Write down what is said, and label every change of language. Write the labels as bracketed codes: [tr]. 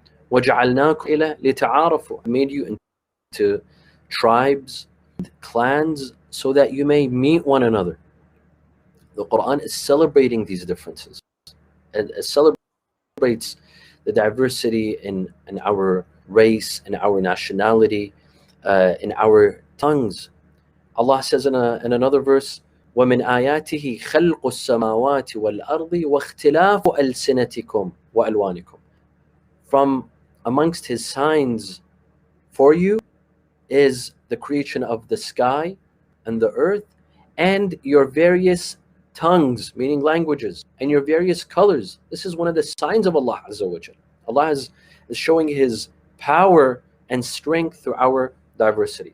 [ar] وَجَعَلْنَاكُمْ إِلَى لِتَعَارَفُوا, [en] made you into tribes, clans, so that you may meet one another. The Quran is celebrating these differences. It celebrates the diversity in our race, in our nationality, in our tongues. Allah says in another verse, [ar] وَمِنْ آيَاتِهِ خَلْقُ السَّمَاوَاتِ وَالْأَرْضِ وَاخْتِلَافُ أَلْسِنَتِكُمْ وَأَلْوَانِكُم. [en] From amongst His signs for you is the creation of the sky and the earth and your various tongues, meaning languages, and your various colors. This is one of the signs of Allah Azza wa Jal. Allah is showing His power and strength through our diversity.